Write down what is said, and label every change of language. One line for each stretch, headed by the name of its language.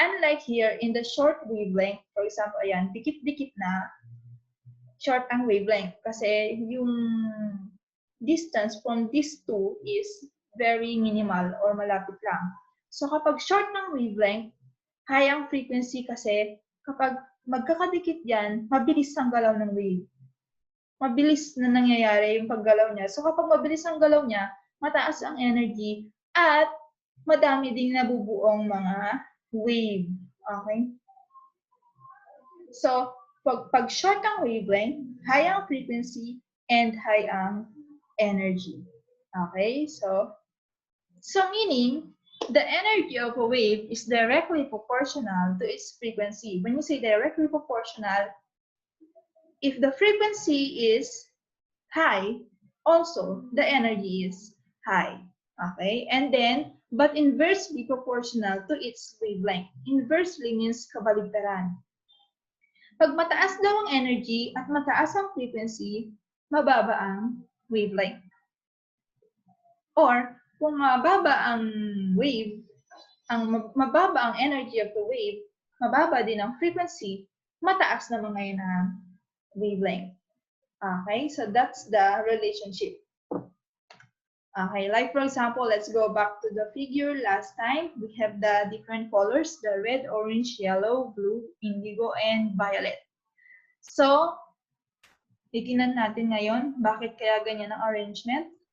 English: Unlike here, in the short wavelength, for example,
Filipino: ayan, dikit-dikit na,
English: short ang wavelength kasi yung distance from these two is very minimal or
Filipino: malapit lang. So kapag short ng wavelength, high ang frequency kasi kapag magkakadikit yan, mabilis ang galaw ng wave. Mabilis na nangyayari yung paggalaw niya. So kapag mabilis ang galaw niya, mataas ang energy at madami ding nabubuong mga wave. Okay? So, pag short ang wavelength, high ang frequency, and high ang energy. Okay?
English: So meaning, the energy of a wave is directly proportional to its frequency. When you say directly proportional, if the frequency is high, also the energy is high. Okay? And then, but inversely proportional to its wavelength. Inversely means
Filipino: kabaligtaran. Pag mataas daw ang energy at mataas ang frequency, mababa ang wavelength. Or, kung mababa ang wave, mababa ang energy
English: of the wave,
Filipino: mababa din ang frequency, mataas naman ngayon ang wavelength.
English: Okay, so that's the relationship. Okay, like for example, let's go back to the figure last time. We have the different colors, the red, orange, yellow, blue, indigo, and violet.
Filipino: So, titingnan natin ngayon, bakit kaya ganyan ang arrangement?